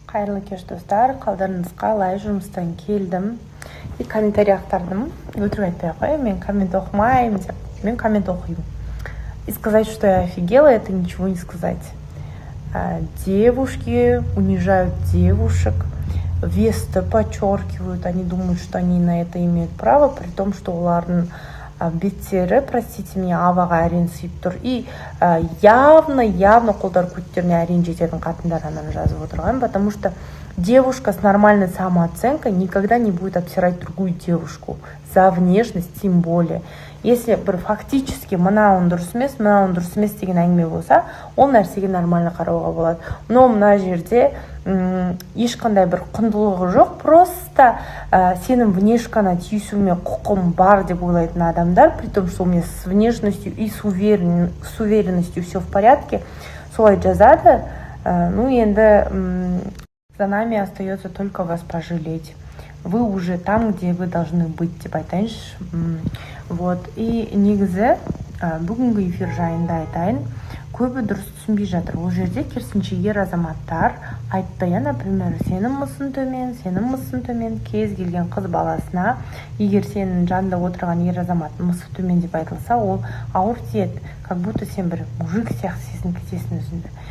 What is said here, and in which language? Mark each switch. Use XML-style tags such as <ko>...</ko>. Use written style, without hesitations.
<kk>Қайырлы кеш достар, қалдарыңыз қалай? Жұмыстан келдім и комментарий ақтардым. Өтірік айтпай ақ қояйын, мен коммент оқымаймын деп. Мен коммент оқимын.</kk> <ru>И сказать, что я офигела, это ничего не сказать. Девушки унижают девушек, весты подчеркивают, они думают, что они на это имеют право, при том, что олардың беттері, простите меня, аваға әрен сүйіп тұр. И явно қолдар көттеріне әрен жететін қатындар ананы жазып отырған, потому что девушка с нормальной самооценкой никогда не будет обсирать другую девушку за внешность, тем более.</ru> <kk>Если бір фактически мынауың дұрыс емес деген әңгіме болса, ол нәрсеге нормально қарауға болады. Но мына жерде ешқандай бір құндылығы жоқ, просто сенің внешкаңа тиісуіме құқым бар деп ойлайтын адамдар, при том, что у меня с внешностью и с уверенностью все в порядке, солай жазады.</kk> <ru>Ну енді за нами остается только вас пожалеть. Вы уже там, где вы должны быть, деп айтайыншы. Вот.</ru> <kk>И негізі бүгінгі эфир жайында айтайын. Көбі дұрыс түсінбей жатыр. Ол жерде керісінше ер азаматтар айтты, например, сенің мысың төмен, кез келген қыз баласына, егер сенің жанында отырған ер азамат мысы төмен деп айтылса, ол ауыр тиеді, как будто сен бір мужик сияқты сезініп кетесің өзіңді.</kk>